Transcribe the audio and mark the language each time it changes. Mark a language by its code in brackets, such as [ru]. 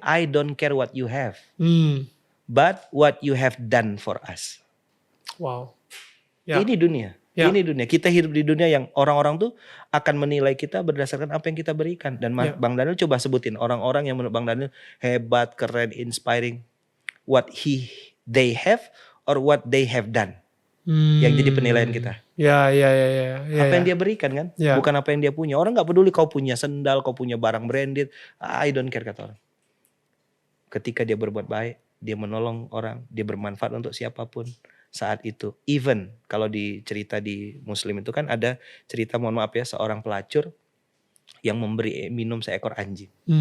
[en] I don't care what you have. But what you have done for us. Wow. Ya. [id] Ini dunia. Ya. Ini dunia. Kita hidup di dunia yang orang-orang tuh akan menilai kita berdasarkan apa yang kita berikan. Dan Bang Daniel coba sebutin orang-orang yang menurut Bang Daniel hebat, keren, inspiring. [en] What they have or what they have done. [id] Yang jadi penilaian kita. Ya. Apa yang dia berikan kan? Ya. Bukan apa yang dia punya. Orang gak peduli kau punya sendal, kau punya barang branded. [en] I don't care [id] kata orang. Ketika dia berbuat baik, dia menolong orang, dia bermanfaat untuk siapapun. Saat itu, even kalau di cerita di Muslim itu kan ada cerita, mohon maaf ya, seorang pelacur yang memberi minum seekor anjing.